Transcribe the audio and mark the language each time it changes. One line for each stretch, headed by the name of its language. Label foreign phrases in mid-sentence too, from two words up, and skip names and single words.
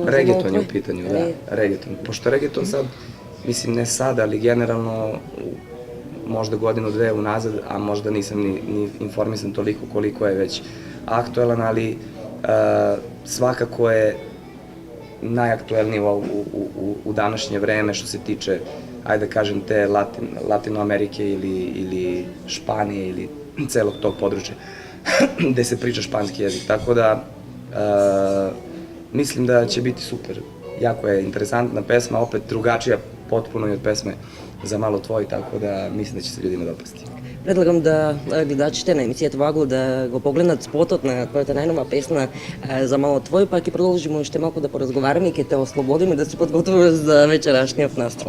Serbian: Reggaeton je u pitanju, da, reggaeton. Pošto reggaeton sad, mislim ne sad, ali generalno možda godinu, dve unazad, a možda nisam ni informisan toliko koliko je već aktuelan, ali svakako je najaktuelniji u današnje vreme što se tiče, ajde da kažem, te Latinoamerike ili Španije ili celog tog područja gde se priča španski jezik. Tako da mislim da će biti super. Jako je interesantna pesma, opet drugačija potpuno i od pesme Za malo tvoj, tako da mislim da će se ljudima dopasti.
Macedonian: Предлагам да гледачите на емисијата Вагл да го погледнат спотот на твојата најнова песна За мало твој, па ќе продолжиме уште малку да поразговараме и ќе те ослободиме да се подготвуваш за вечерашниот настрој.